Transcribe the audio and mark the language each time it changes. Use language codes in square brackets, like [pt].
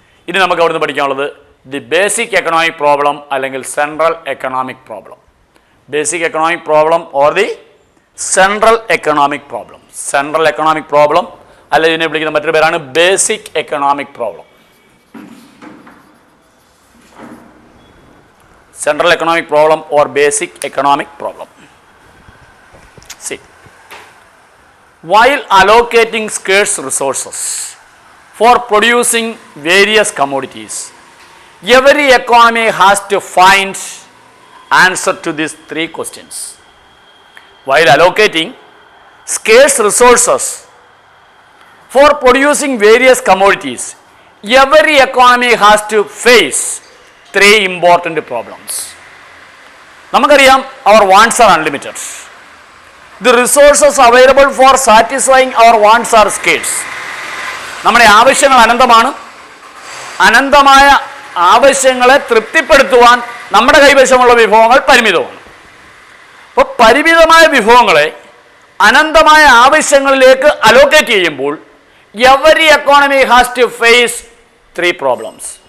[ml] ഇനി നമുക്ക് അവിടുന്ന് പഠിക്കാനുള്ളത് ദി ബേസിക് എക്കണോമിക് പ്രോബ്ലം അല്ലെങ്കിൽ central economic problem. [en] Basic economic problem or the central economic problem. [ml] Central economic problem അല്ല, ഇതിനെ വിളിക്കുന്ന മറ്റൊരു പേരാണ് basic economic problem. [en] Central economic problem or basic economic problem. See, while allocating scarce resources for producing various commodities, every economy has to find answer to these three questions. While allocating scarce resources for producing various commodities, every economy has to face three important problems. [ml] നമുക്കറിയാം, [en] our wants are unlimited. The resources available for satisfying our wants are scarce. [ml] നമ്മുടെ ആവശ്യങ്ങൾ അനന്തമാണ്. അനന്തമായ ആവശ്യങ്ങളെ തൃപ്തിപ്പെടുത്തുവാൻ നമ്മുടെ കൈവശമുള്ള വിഭവങ്ങൾ പരിമിതമാണ്. അപ്പോൾ പരിമിതമായ വിഭവങ്ങളെ അനന്തമായ ആവശ്യങ്ങളിലേക്ക് അലോക്കേറ്റ് ചെയ്യുമ്പോൾ [en] every economy has to face three problems.